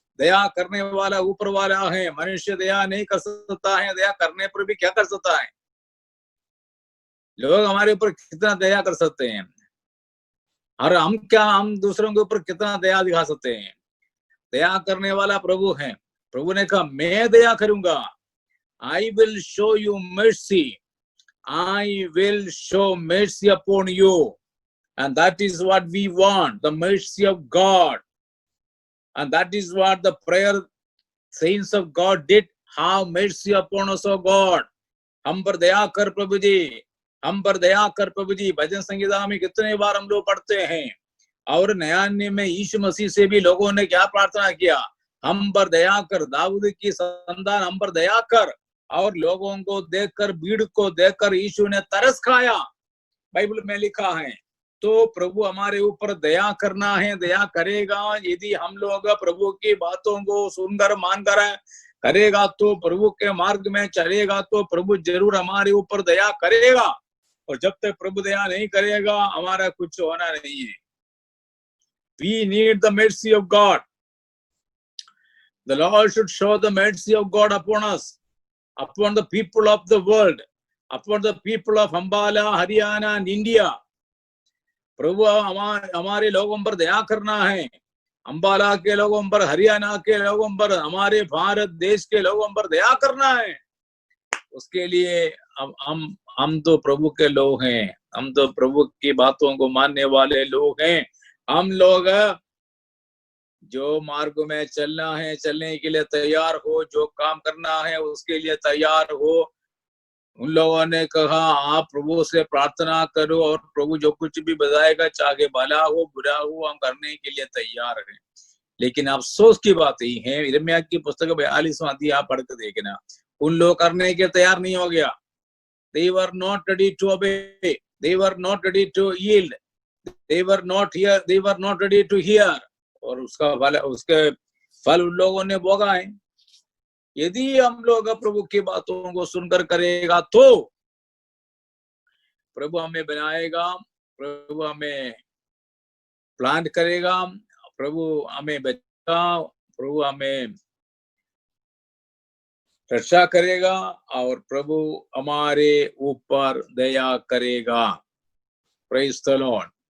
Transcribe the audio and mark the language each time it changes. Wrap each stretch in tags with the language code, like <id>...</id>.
<hi>दया करने वाला ऊपर वाला है. मनुष्य दया नहीं कर सकता है, दया करने पर भी क्या कर सकता है? लोग हमारे ऊपर कितना दया कर सकते हैं, और हम दूसरों के ऊपर कितना दया दिखा सकते हैं? दया करने वाला प्रभु है. प्रभु ने कहा मैं दया करूंगा.</hi> <en>I will show you mercy. I will show mercy upon you. And that is what we want, the mercy of God. And that is what the prayer saints of God did. Have mercy upon us, O God.</en> <hi>हम पर दया कर प्रभु जी, हम पर दया कर प्रभु जी. भजन संगीता में कितने बार हम लोग पढ़ते हैं. और नया नियम में यीशु मसीह से भी लोगों ने क्या प्रार्थना किया? हम पर दया कर. दाऊद की संतान हम पर दया कर. और लोगों को देखकर, भीड़ को देखकर यीशु ने तरस खाया, बाइबल में लिखा है. तो प्रभु हमारे ऊपर दया करना है, दया करेगा. यदि हम लोग प्रभु की बातों को सुनकर मानकर करेगा तो, प्रभु के मार्ग में चलेगा तो प्रभु जरूर हमारे ऊपर दया करेगा. और जब तक प्रभु दया नहीं करेगा, हमारा कुछ होना नहीं है.</hi> <en>We need the mercy of God. The Lord should show the mercy of God upon us, upon the people of the world, upon the people of Ambala, Haryana and India.</en> <hi>प्रभु हमारे लोगों पर दया करना है, अंबाला के लोगों पर, हरियाणा के लोगों पर, हमारे भारत देश के लोगों पर दया करना है। उसके लिए हम तो प्रभु के लोग हैं, हम तो प्रभु की बातों को मानने वाले लोग हैं। हम लोग जो मार्ग में चलना है, चलने के लिए तैयार हो, जो काम करना है उसके लिए तैयार हो। उन लोगों ने कहा आप प्रभु से प्रार्थना करो और प्रभु जो कुछ भी बताएगा, चाहे भला हो बुरा हो, हम करने के लिए तैयार हैं। लेकिन अफसोस की बात यही है, यिर्मयाह की पुस्तक 42वां अध्याय आप पढ़ के देखना, उन लोग करने के तैयार नहीं हो गया।</hi> <en>They were not ready to obey, they were not ready to yield, they were not ready to hear,</en> <hi>और उसके फल उन लोगों ने भोगा है। यदि हम लोग प्रभु की बातों को सुनकर करेगा तो प्रभु हमें बनाएगा, प्रभु हमें प्लांट करेगा, प्रभु हमें बचाएगा, प्रभु हमें रक्षा करेगा और प्रभु हमारे ऊपर दया करेगा।</hi> <en>Praise the lord.</en>